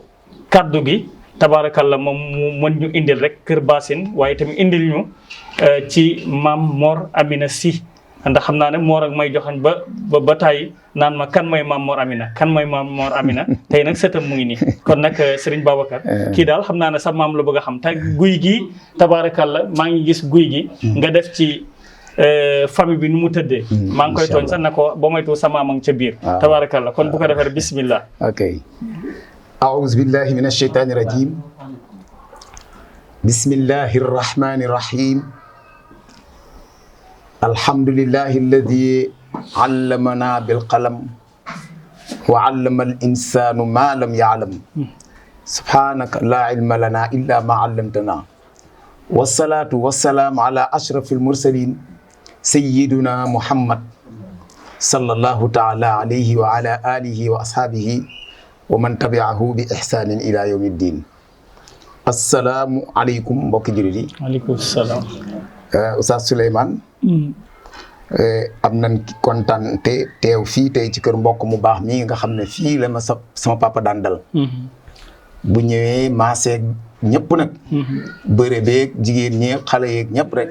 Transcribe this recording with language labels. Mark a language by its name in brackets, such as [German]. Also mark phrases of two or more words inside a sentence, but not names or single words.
[Wolof] kaddu gi tabaarakalla moom mu mën ñu indil rek Kër Bassine waaye tamit indil ñu ci maam Mor Amina Sy ndax xam naa ne Mor ak may joxañ ba tàyyi naan ma kan mooy maam Mor Amina kan mooy maam Mor Amina tey nag sëtam mu ngi nii kon nag Serigne Babacar kii daal xam naa ne sa maam la bëgg a xam te guy gi tabaarakalla maa ngi gis guy gi nga def ci famille bi nu mu tëddee maa ngi koy tooñ sax na ko ba moytu sa maam a ngi ca biir tabaarakalla kon bu ko defee bismillah [Arabic] ok أعوذ بالله من الشيطان الرجيم بسم الله الرحمن الرحيم الحمد لله الذي علمنا بالقلم وعلم الإنسان ما لم يعلم سبحانك لا علم لنا إلا ما علمتنا والصلاة والسلام على أشرف المرسلين سيدنا محمد صلى الله تعالى عليه وعلى آله وأصحابه ومن تبعه بإحسان إلى يوم الدين السلام عليكم [Wolof] mbokki jullit yi. [Arabic] وعليكم السلام. Oustaz Souleymane. [Wolof] am nañ kontaan te teew fii tey ci kër mbokk mu baax mii nga xam ne fii la ma sama papa daan dal. bu ñëwee maaseeg ñëpp nag. bëre beeg jigéen ñeeg xale yeeg ñëpp rek.